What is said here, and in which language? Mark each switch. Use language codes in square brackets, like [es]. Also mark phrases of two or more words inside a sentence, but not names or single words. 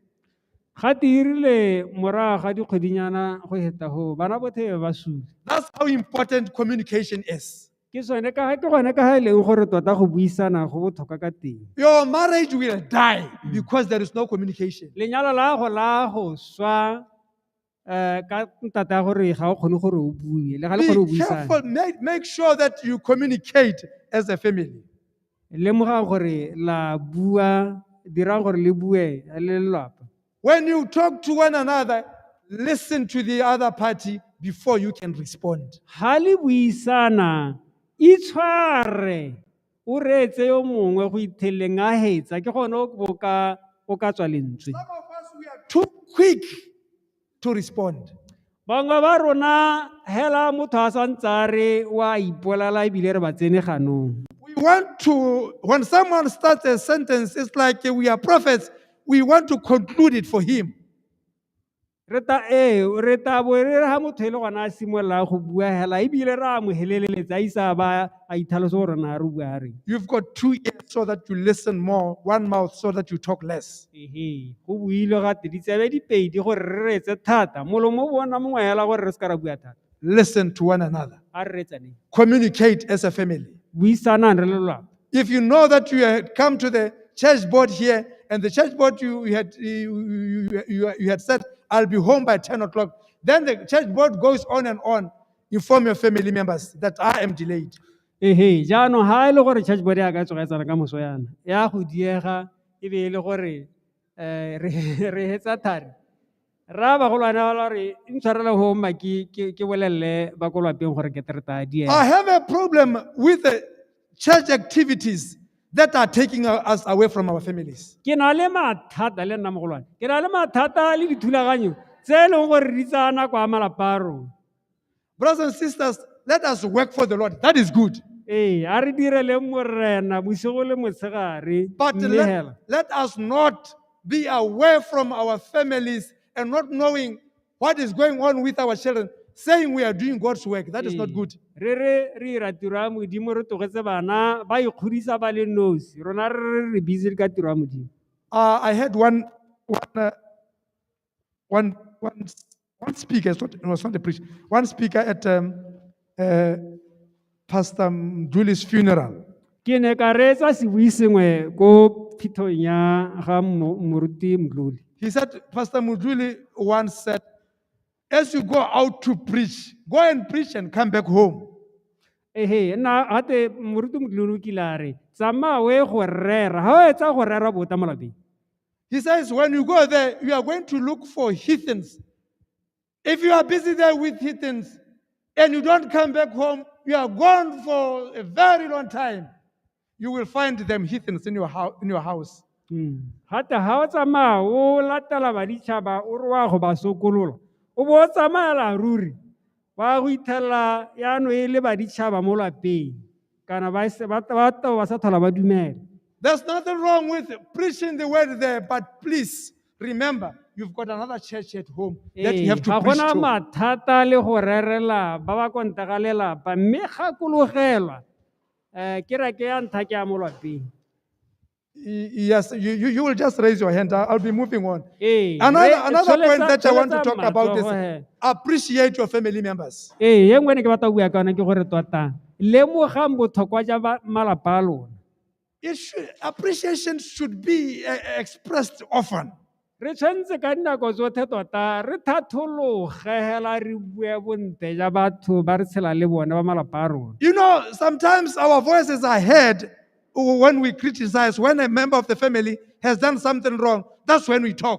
[tn] Ga tirile morago ga dikgwedinyana go heta go bana botlhe ba sule. [en] That's how important communication is. [tn] Ke gone ka ga e leng gore tota go buisana go botlhokwa ka teng. [en] Your marriage will die because there is no communication. [tn] Lenyalo la go swa ka ntata ya gore ga o kgone gore o bue le ga le kgone go [en] Be [tn] buisana. [en] careful. Make sure that you communicate as a family. [tn] Lemoga gore la bua dirang gore le bue le lelapa. [en] When you talk to one another, listen to the other party before you can respond. [tn] Ha le buisana itshware o reetse yo mongwe go itheleng a hetsa ke gone o ka tswa lentswe. [en] Some of us, we are too quick to respond. [tn] Bangwe ba rona hela motho a santse a re wa ipolela ebile re ba tsene ganong. [en] We want to, when someone starts a sentence, it's like we are prophets, we want to conclude it for him. [tn] Re ta bo re ha motho e le gona a simolola go bua hela ebile re a mo heleleletsa a isa ba a itlhalosa gore na re bua re. [en] You've got 2 ears so that you listen more, 1 mouth so that you talk less. [tn] Go builwe gate ditsebe di pedi gore re reetse thata molomo o bona mongwe hela gore re se ka ra bua thata. [en] Listen to one another. [tn] A re reetsaneng. [en] Communicate as a family. [tn] Buisanang re le lelapa. [en] If you know that you had come to the church board here, and the church board you had said, I'll be home by 10 o'clock, then the church board goes on and on. Inform your family members that I am delayed. [tn] Jaanong ha e le gore [en] church board [tn] ya ka tsoga tsana ka moso yana ya go diega e be e le gore re hetsa thari ra ba go lwana ba re ntshwarela ho ma ke bolelle ba go lwapeng gore ke tereta diega. [en] I have a problem with the church activities that are taking us away from our families. [tn] Ke na le mathata le nna mogolwane ke na le mathata le dithulaganyo tse e leng gore di tsaya nako a malapa a rona. [en] Brothers and sisters, let us work for the Lord. That is good. [tn] A re direle morena bosigo le motshegare [en] But [tn] mme hela. [en] let us not be away from our families and not knowing what is going on with our children, saying we are doing God's work. That is not good. [tn] Re ira tiro ya modimo re tlogetse bana ba ikgodisa ba le nosi rona re busy ka tiro ya modimo. [en] I had one speaker, it was not a preacher, one speaker at Pastor Mduli's funeral. [tn] Ke ne ka reetsa sebui sengwe ko phithong ya ga moruti Mdluli. [en] He said, Pastor Muduli once said, as you go out to preach, go and preach and come back home. [tn] Na hate moruti Mdluli o kile a re tsamaya o ye go rera ha o etsa go rera bota mo lapeng. [en] He says, when you go there, you are going to look for heathens. If you are busy there with heathens and you don't come back home, you are gone for a very long time. You will find them heathens in your house. [tn] Hate ha o tsamaya o latela baditšhaba o re wa go ba sokolola o bo o tsamayela ruri wa go ithelela yaano e le baditšhaba mo lapeng kana ba sa tlhola ba dumela. [en] There's nothing wrong with preaching the word there, but please remember, you've got another church at home that you have to preach [tn] Ga gona [en] to. [tn] mathata le go rerela ba ba kontaka lelapa mme gakologelwa ke ra ke ya ntlha ke ya mo lapeng. [en] Yes, you will just raise your hand. I'll be moving on. Another point that I want to talk about is appreciate your family members. [tn] Ye nngwe ne ke batla bua ka yona ke gore tota lemogang botlhokwa jwa malapa a lona. [en] appreciation should be expressed often. [tn] re tshwanetse ka dinako tsotlhe tota re thathologe hela re bue bontle ja batho ba re tshela le bone ba malapa a rona. [en] You know, sometimes our voices are heard when we criticize, when a member of the family has done something wrong. That's when we talk.